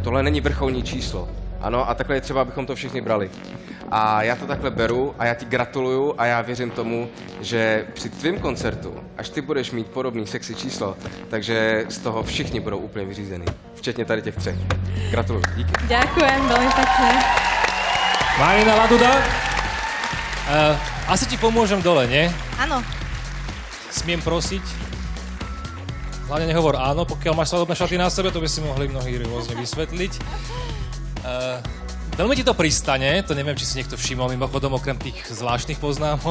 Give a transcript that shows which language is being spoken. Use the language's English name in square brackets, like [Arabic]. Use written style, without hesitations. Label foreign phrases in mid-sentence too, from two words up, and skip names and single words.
[Czech] Tohle není vrcholní číslo. Ano, a takhle je třeba, abychom to všichni brali. A já to takhle beru a já ti gratuluju a já věřím tomu, že při tvým koncertu, až ty budeš mít podobný sexy číslo, takže z toho všichni budou úplně vyřízený. Včetně tady těch třech. Gratuluju. Díky. [Slovak] Ďakujem veľmi pekne. Marina Laduda, asi ti pomôžem dole, nie? Áno. Smiem prosiť? Hlavne nehovor áno, pokiaľ máš svadobné šaty na sebe, to by si mohli mnohí rôzne vysvetliť. Veľmi ti to pristane, to neviem, či si niekto všimol, mimochodom okrem tých zvláštnych poznámok.